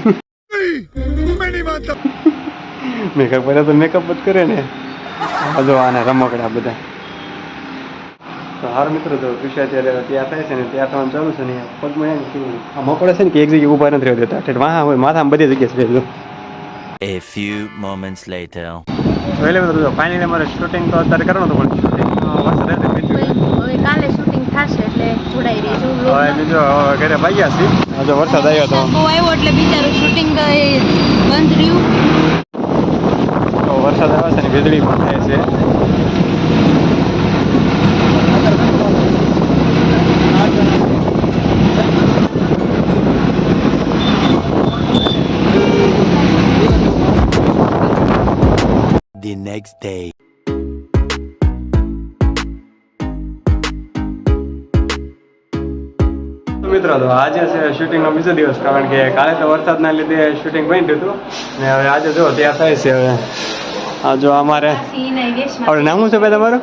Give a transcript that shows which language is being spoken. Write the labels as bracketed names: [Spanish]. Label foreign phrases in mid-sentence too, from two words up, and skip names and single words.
[Gujarati] મેકઅપ કરે તો મેકઅપ જ કરે ને. જો આના રમકડા બધા. તો હાર મિત્રો, તો તૃષા અત્યારે તૈયાર થાય છે ને તૈયાર થવાનું ચાલુ છે ને પગમાં આ મકોડા છે ને કે એક જગ્યાએ ઊભા નથી રહેવા દેતા. વાહ હોય માથામાં બધી જગ્યાએ છે. [English] A few moments later. [Gujarati] એટલે મિત્રો ફાઇનલી અમારે શૂટિંગ તો અત્યારે કરવાનું હતું, પણ શૂટિંગ વરસાદ હવે કાલે શૂટિંગ થશે એટલે જોડાઈ રહીજો. હવે બીજો ઘરે ભાગ્યા છીએ. જો વરસાદ આવ્યો તો બહુ આવ્યો એટલે બિચારું શૂટિંગ બંધ રહ્યું. તો વરસાદ આવે છે ને વીજળી પણ થાય છે. [English] The next day. [Gujarati] મિત્રો, તો આજે છે શૂટિંગનો બીજો દિવસ, કારણ કે કાલે તો વરસાદના લીધે શૂટિંગ બંધ હતું ને હવે આજે જો ત્યાં થાય છે. હવે આ જો અમારે આપણે નામ શું છે ભાઈ તમારું?